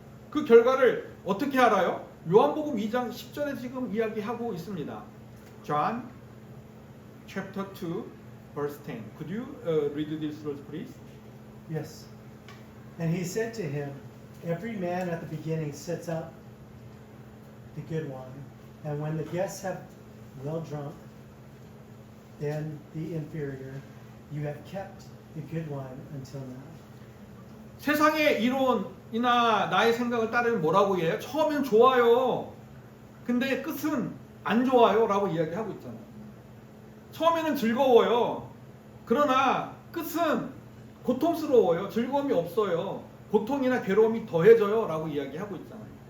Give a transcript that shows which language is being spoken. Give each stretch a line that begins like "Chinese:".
Korean: 그 결과를 어떻게 알아요? 요한복음 2장 10절에 지금 이야기하고 있습니다.
English: John chapter 2 verse 10. Could you read this verse please? Yes. And he said to him, every man at the beginning sets out the good wine, and when the guests have well drunk, then the inferior, you have kept the good wine until now.
Korean: 세상의 이론이나 나의 생각을 따르면 뭐라고 해요? 처음엔 좋아요. 근데 끝은 안 좋아요 라고 이야기하고 있잖아요. 처음에는 즐거워요. 그러나 끝은 고통스러워요. 즐거움이 없어요. 고통이나 괴로움이 더해져요 라고 이야기하고 있잖아요.